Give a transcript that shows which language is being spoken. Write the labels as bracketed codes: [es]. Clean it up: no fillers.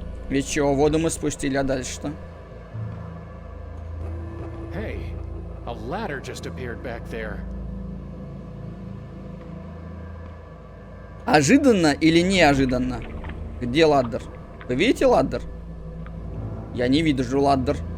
[ru] И чё, воду мы спустили, а дальше что? [en] Hey, a ladder just appeared back there. [ru] Ожиданно или неожиданно? Где ладдер? Вы видите ладдер? Я не вижу ладдер.